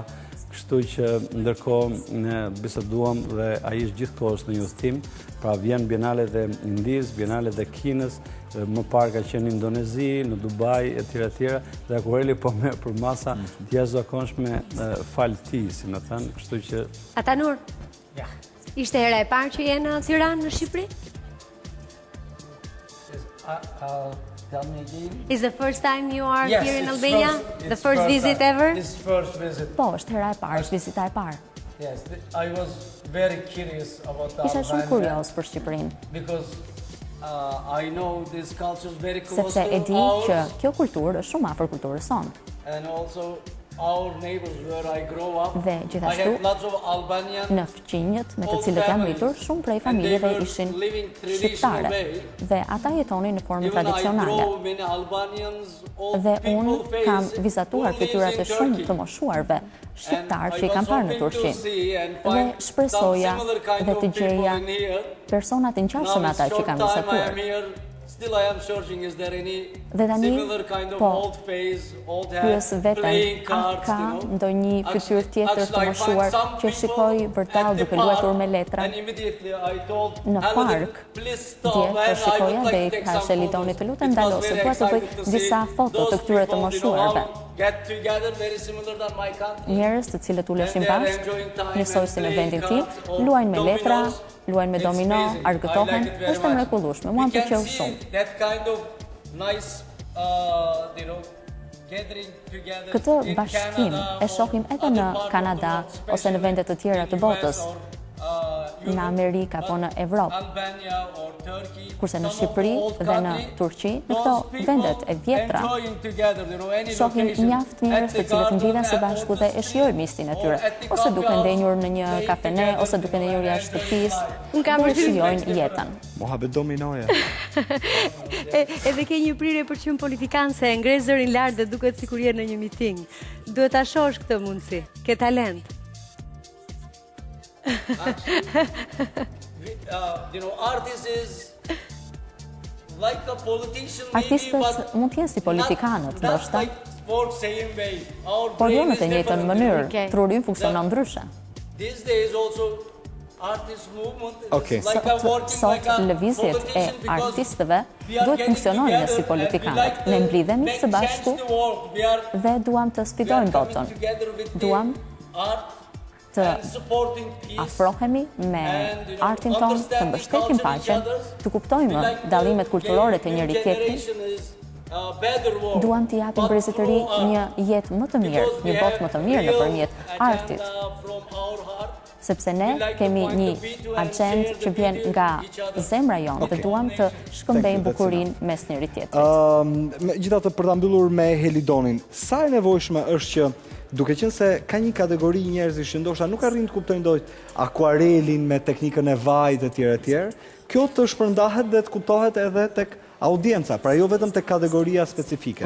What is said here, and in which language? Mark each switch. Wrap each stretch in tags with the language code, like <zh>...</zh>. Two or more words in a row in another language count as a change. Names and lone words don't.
<sq>Kështu që ndërkohë ne biseduam dhe ai është gjithkohës në një udhëtim, pra vjen bienale dhe Indisë, bienale dhe Kinës, më parë ka qenë në Indonezi, në Dubai, etj. Dhe akuareli po merr për masa të jashtëzakonshme falti, si më thënë, kështu që Atanur, ishte hera e parë që je në Tiranë, në Shqipëri?</sq> <en>Tell me again. Is the first time you are Yes, here in it's Albania? first- The it's first visit time. ever? It's first visit.</en> <sq>Po, është hera e parë, është vizita e parë.</sq> <en>Yes, I was very curious about</en> <sq>Isha shumë</sq> <en>Albania</en> <sq>kurioz për Shqipërinë,</sq> <en>because I know this culture is very close</en> <sq>sepse e</sq> <en>to</en> <sq>di që</sq> <en>ours,</en> <sq>kjo kulturë është shumë afër kulturës sonë.</sq> <en>and also our neighbors where I grow up.</en> <sq>Dhe</sq> <en>I</en> <sq>gjithashtu,</sq> <en>have lots of Albanian</en> <sq>në fqinjët me të cilët jam rritur, shumë prej familjeve ishin shqiptare dhe ata jetonin në formë</sq> <en>Even I</en> <sq>tradicionale.</sq> <en>draw many Albanians, old</en> <sq>Dhe</sq> <en>people</en> <sq>unë kam</sq> <en>face</en> <sq>vizatuar</sq> <en>who lives</en> <sq>fytyrat e</sq> <en>in</en> <sq>shumë</sq> <en>Turkey.</en> <sq>të moshuarve shqiptar që i kam</sq> <en>And I</en> <sq>parë në</sq> <en>was hoping</en> <sq>Turqi.</sq> <en>to see and</en> <sq>Dhe</sq> <en>find</en> <sq>shpresoja</sq> <en>some similar kind</en> <sq>dhe</sq> <en>of</en> <sq>të</sq> <en>people</en> <sq>gjeja</sq> <en>in here.</en> <sq>persona të ngjashëm</sq> <en>Now</en> <sq>ata</sq> <en>it's</en> <sq>që</sq> <en>short</en> <sq>kam</sq> <en>time I</en> <sq>vizatuar.</sq> <en>am here. Still I am searching, is there any</en> <sq>Dhe tani,</sq> <en>similar kind of</en> <sq>po,</sq> <en>old face, old</en> <sq>pyes</sq> <en>hat,</en> <sq>veten,</sq> <en>playing</en> <sq>a</sq> <en>cards,</en> <sq>ka</sq> <en>you know?</en> <sq>ndonjë fytyrë tjetër të</sq> <en>Actually, I find</en> <sq>moshuar</sq> <en>some</en> <sq>që</sq> <en>people</en> <sq>shikoj vërtau</sq> <en>at the</en> <sq>duke luajtur me</sq> <en>park,</en> <sq>letra?</sq> <en>and immediately I told</en> <sq>Në</sq> <en>Helen,</en> <sq>park,</sq> <en>please stop,</en> <sq>dje</sq> <en>and</en> <sq>po</sq> <en>I would</en> <sq>shikoja</sq> <en>like</en> <sq>dhe i</sq> <en>to take</en> <sq>thash</sq> <en>some</en> <sq>Elidoni,</sq> <en>photos.</en> <sq>të lutem</sq> <en>It was</en> <sq>ndalo, se</sq> <en>very</en> <sq>dua të bëj</sq> <en>exciting to</en> <sq>disa</sq> <en>see</en> <sq>foto</sq> <en>those</en> <sq>të këtyre të</sq> <en>people,</en> <sq>moshuarve.</sq> <en>get together, very similar than my country.</en> <sq>Njerëz të cilët uleshin</sq> <en>And they're</en> <sq>bashkë,</sq> <en>enjoying time</en> <sq>njësoj</sq> <en>and</en> <sq>si në</sq> <en>playing</en> <sq>vendin tim,</sq> <en>cards or</en> <sq>luajnë me letra,</sq> <en>dominoes.</en> <sq>luajnë me</sq> <en>It's</en> <sq>domino,</sq> <en>amazing. I</en> <sq>argëtohen,</sq> <en>like it very</en> <sq>është e</sq> <en>much.</en> <sq>mrekullueshme, mua më</sq> <en>We can</en> <sq>pëlqeu</sq> <en>see</en> <sq>shumë.</sq> <en>that kind of nice, gathering together</en> <sq>Këtë</sq> <en>in</en> <sq>bashkim</sq> <en>Canada</en> <sq>e shohim</sq> <en>or</en> <sq>edhe</sq> <en>other</en> <sq>në</sq> <en>part of</en> <sq>Kanada</sq> <en>the world,</en> <sq>ose në vende të tjera të</sq> <en>especially in</en> <sq>botës,</sq> <en>US or,</en> <sq>në</sq> <en>Europe,</en> <sq>Amerikë apo në Evropë.</sq> <en>Albania or Turkey,</en> <sq>Kurse në</sq> <en>some of the</en> <sq>Shqipëri</sq> <en>old</en> <sq>dhe në</sq> <en>country,</en> <sq>Turqi, në</sq> <en>those</en> <sq>këto</sq> <en>people</en> <sq>vendet e vjetra,</sq> <en>enjoying together, any</en> <sq>shohim</sq> <en>location,</en> <sq>mjaft njerëz</sq> <en>at</en> <sq>të</sq> <en>the</en> <sq>cilët</sq> <en>garden,</en> <sq>mblidhen së</sq> <en>at</en> <sq>bashku</sq> <en>the</en> <sq>dhe e</sq> <en>street,</en> <sq>shijojnë mistin e</sq> <en>or</en> <sq>tyre,</sq> <en>at the</en> <sq>ose duke</sq> <en>coffee</en> <sq>ndenjur</sq> <en>house,</en> <sq>në një</sq> <en>playing</en> <sq>kafene,</sq> <en>together,</en> <sq>ose duke ndenjur jashtë shtëpisë, Unë kam dhe përshtypjen shijojnë jetën. Mohabet dominoja. Edhe ke një prirje për qenë politikanse, e ngre zërin lart dhe duket sikur je në një miting. Duhet ta shohësh këtë mundësi. Ke talent.</sq> <en>Artist is like a politician maybe,</en> <sq>Artistët</sq> <en>but</en> <sq>mund të jenë si politikanët,</sq> <en>not</en> <sq>ndoshta,</sq> <en>like work same way. Our</en> <sq>por jo</sq> <en>brain</en> <sq>në</sq> <en>is</en> <sq>të njëjtën</sq> <en>different.</en> <sq>mënyrë. Okay. Truri funksionon ndryshe.</sq> <en>These days also artist movement is Okay. like a working</en> <sq>Sot</sq> <en>like a</en> <sq>lëvizjet e</sq> <en>politician because</en> <sq>artistëve</sq> <en>we are</en> <sq>duhet</sq> <en>getting</en> <sq>funksionojnë</sq> <en>together</en> <sq>si</sq> <en>and we</en> <sq>politikanët.</sq> <en>like to</en> <sq>Ne mblidhemi</sq> <en>make</en> <sq>së bashku</sq> <en>change the world. We are</en> <sq>dhe duam të sfidojmë</sq> <en>coming</en> <sq>botën.</sq> <en>together with the</en> <sq>Duam</sq> <en>art</en> <sq>të</sq> <en>and supporting peace.</en> <sq>afrohemi me</sq> <en>And,</en> <sq>artin tonë, të</sq> <en>understanding</en> <sq>mbështetim</sq> <en>culture each</en> <sq>paqen,</sq> <en>others.</en> <sq>të kuptojmë</sq> <en>We like</en> <sq>dallimet</sq> <en>the</en> <sq>kulturore të</sq> <en>new</en> <sq>njëri tjetrit.</sq> <en>generation is a better world,</en> <sq>Duam të japim</sq> <en>but</en> <sq>brezit të ri</sq> <en>through art.</en> <sq>një jetë më të mirë,</sq> <en>Because we</en> <sq>një botë më të mirë</sq> <en>have</en> <sq>nëpërmjet</sq> <en>real</en> <sq>artit,</sq> <en>agenda from our heart.</en> <sq>sepse ne</sq> <en>We like to</en> <sq>kemi</sq> <en>find</en> <sq>një</sq> <en>the beauty and</en> <sq>agent</sq> <en>share the</en> <sq>që vjen</sq> <en>beauty</en> <sq>nga</sq> <en>with each other.</en> <sq>zemra jonë dhe duam të shkëmbejmë bukurinë mes njëri tjetrit. Gjithatë për ta mbyllur me Helidonin, sa e nevojshme është që duke qenë se ka një kategori njerëzish që ndoshta nuk arrin të kuptojnë dot akuarelin me teknikën e vajit etj, kjo të shpërndahet dhe të kuptohet edhe tek audienca, pra jo vetëm te kategoria specifike.</sq>